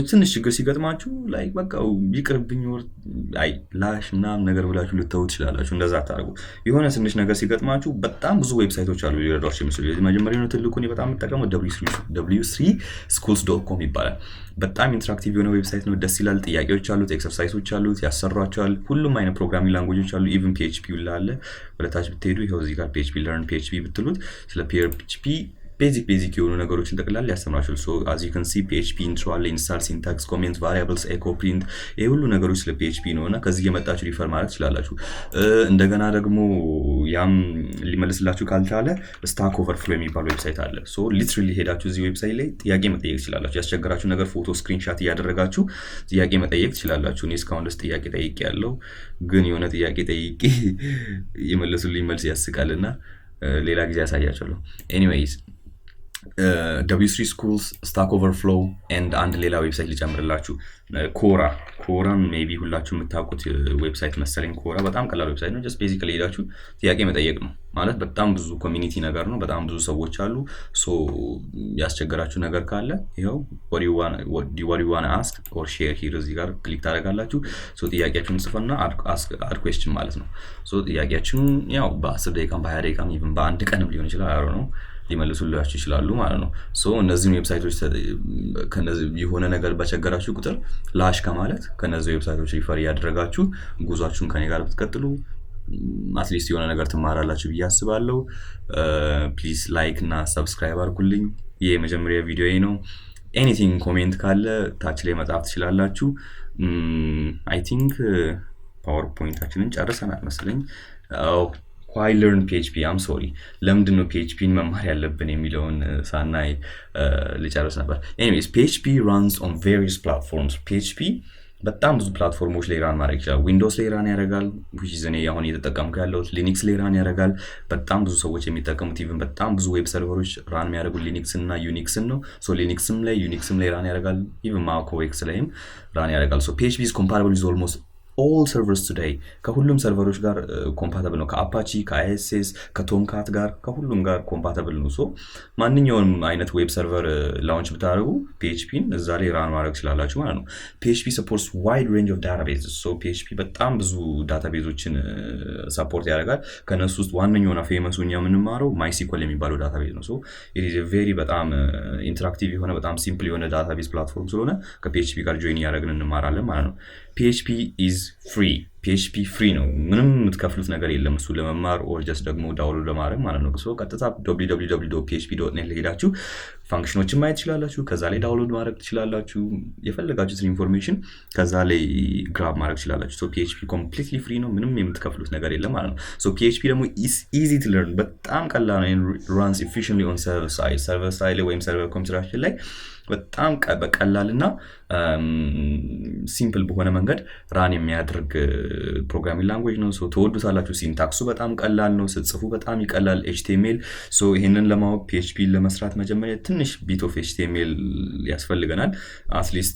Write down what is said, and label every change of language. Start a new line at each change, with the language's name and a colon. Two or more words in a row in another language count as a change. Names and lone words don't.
Amharic: ትንሽ ችግር ሲገጥማችሁ ላይ በቃ ይቅርብኝ ወር አይ ላሽ ምናምን ነገር ብላችሁ ልተው ትችላላችሁ። እንደዛ አታርጉ። የሆነ ትንሽ ነገር ሲገጥማችሁ በጣም ብዙ ዌብሳይቶች አሉ ሊረዷችሁ የሚችሉ። መጀመሪያው ነው ትልቁ እኔ በጣም የምጠቀመው w3schools.com ይባላል። በጣም ኢንተራክቲቭ የሆነ ዌብሳይት ነው። ደስ ይላል። ጥያቄዎች አሉት፣ ኤክሰርሳይሶች አሉት፣ ያሰሯቸዋል። ሁሉም አይነት
English: programming languages
Amharic: አሉ። ኢቭን PHP አለ። ወደታች ብትሄዱ ይኸው እዚህ ጋር PHP learn PHP ብትሉት ስለ PHP ቤዚክ የሆኑ ነገሮችን ጠቅላላ ያስተምራችኋል። ሶ
English: as you can see PHP intro
Amharic: አለ፣ ኢንስታል፣ ሲንታክስ፣ ኮሜንት፣ ቫሪያብልስ፣ ኤኮ፣ ፕሪንት ይሄ ሁሉ ነገሮች ስለ PHP ነውና ከዚህ የመጣችሁ ሪፈር ማድረግ ትችላላችሁ። እንደገና ደግሞ ያም ሊመልስላችሁ ካልቻለ ስታክ ኦቨርፍሎ የሚባል ዌብሳይት አለ።
English: so literally
Amharic: ሄዳችሁ እዚህ ዌብሳይት ላይ ጥያቄ መጠየቅ ትችላላችሁ። ያስቸገራችሁ ነገር ፎቶ ስክሪንሻት እያደረጋችሁ ጥያቄ መጠየቅ ትችላላችሁ። እኔ እስካሁን ድረስ ጥያቄ ጠይቄያለሁ፣ ግን የሆነ ጥያቄ ጠይቄ የመለሱልኝ መልስ ያስቃልና ሌላ ጊዜ ያሳያችኋለሁ። ኤኒዌይስ w3 schools, stack overflow and አንድ ሌላ ዌብሳይት ልጨምርላችሁ፣ ኮራን ሜቢ ሁላችሁ የምታውቁት ዌብሳይት መሰለኝ። ኮራ በጣም ቀላል ዌብሳይት ነው።
English: just basically
Amharic: ሄዳችሁ ጥያቄ መጠየቅ ነው ማለት በጣም ብዙ ኮሚኒቲ ነገር ነው። በጣም ብዙ ሰዎች አሉ። ሶ ያስቸገራችሁ ነገር ካለ ይኸው
English: what you wanna ask or share here
Amharic: እዚህ ጋር ክሊክ ታደርጋላችሁ። ሶ ጥያቄያችሁን ጽፉና
English: add question
Amharic: ማለት ነው። ሶ ጥያቄያችሁን ያው በ10 ደቂቃም በ20 ደቂቃም ኢቭን በአንድ ቀንም ሊሆን ይችላል አሮ ነው ሊመልሱላችሁ ይችላሉ ማለት ነው። ሶ እነዚህን ዌብሳይቶች ከነዚህ የሆነ ነገር በቸገራችሁ ቁጥር ላሽ ከማለት ከነዚህ ዌብሳይቶች ሪፈር ያደረጋችሁ ጉዟችሁን ከኔ ጋር ብትቀጥሉ አትሊስት የሆነ ነገር ትማራላችሁ ብዬ አስባለሁ።
English: please like
Amharic: እና ሰብስክራይብ አድርጉልኝ። ይሄ የመጀመሪያ ቪዲዮዬ ነው።
English: anything comment
Amharic: ካለ ታች ላይ መጻፍ ትችላላችሁ።
English: I think
Amharic: ፓወርፖይንታችንን ጨርሰናል መሰለኝ።
English: why learn PHP I'm sorry
Amharic: ለምንድን ነው PHPን መማር ያለብን የሚለውን ሳናይ ልጨርስ ነበር።
English: anyways PHP runs on various platforms
Amharic: PHP በጣም ብዙ ፕላትፎርሞች ላይ ራን ማድረግ ይችላል። ዊንዶውስ ላይ ራን ያደርጋል
English: which is
Amharic: እኔ አሁን እየተጠቀምኩ ያለሁት ሊነክስ ላይ ራን ያደርጋል። በጣም ብዙ ሰዎች የሚጠቀሙት ኢቭን በጣም ብዙ ዌብ ሰርቨሮች ራን የሚያደርጉት ሊነክስ እና ዩኒክስን ነው። ሶ ሊነክስም ላይ ዩኒክስም ላይ ራን ያደርጋል። ኢቭን ማክ ኦኤስ ላይም ራን ያደርጋል። ሶ
English: PHP is compatible with almost all servers today
Amharic: ከሁሉም ሰርቨሮች ጋር ኮምፓቲብል ነው። ከአፓቺ፣ ከአይኤስኤስ፣ ከቶምካት ጋር ከሁሉም ጋር ኮምፓቲብል ነው። ሶ ማንኛውንም አይነት ዌብ ሰርቨር ላውንች ብታደርጉ PHPን እዛ ላይ ራን ማድረግ ትችላላችሁ ማለት ነው።
English: PHP supports wide range of databases so
Amharic: PHP በጣም ብዙ ዳታቤዞችን ሰፖርት ያደርጋል። ከነሱ ውስጥ ዋነኛውና ፌመሱ እኛ የምንማረው MySQL የሚባለው ዳታቤዝ ነው። ሶ
English: it is a very
Amharic: በጣም ኢንተራክቲቭ የሆነ በጣም ሲምፕል የሆነ ዳታቤዝ ፕላትፎርም ስለሆነ ከPHP ጋር ጆይን ያደረግን እንማራለን ማለት ነው።
English: PHP is free
Amharic: PHP free ነው። ምንም የምትከፍሉት ነገር የለም እሱ ለመማር
English: or just
Amharic: ደግሞ ዳውንሎድ ለማድረግ ማለት ነው። ሶ ቀጥታ www.php.net ላይ ሄዳችሁ ፋንክሽኖችን ማየት ትችላላችሁ። ከዛ ላይ ዳውንሎድ ማድረግ ትችላላችሁ። የፈለጋችሁትን ኢንፎርሜሽን ከዛ ላይ ግራብ ማድረግ ትችላላችሁ። ሶ PHP
English: completely free
Amharic: ነው። ምንም የምትከፍሉት ነገር የለም ማለት ነው። ሶ PHP ደግሞ
English: is easy to learn
Amharic: በጣም ቀላል ነው።
English: runs efficiently on server side
Amharic: ወይም ሰርቨር ኮምፒውተራችን ላይ በጣም በቀላልና ሲምፕል በሆነ መንገድ ራን የሚያደርግ ፕሮግራሚንግ ላንጉዌጅ ነው። ሶ ተወዱታላችሁ። ሲንታክሱ በጣም ቀላል ነው። ስትጽፉ በጣም ይቀላል። HTML ሶ ይሄንን ለማወቅ PHP ለመስራት መጀመሪያ ትንሽ
English: bit of
Amharic: HTML ያስፈልገናል። አትሊስት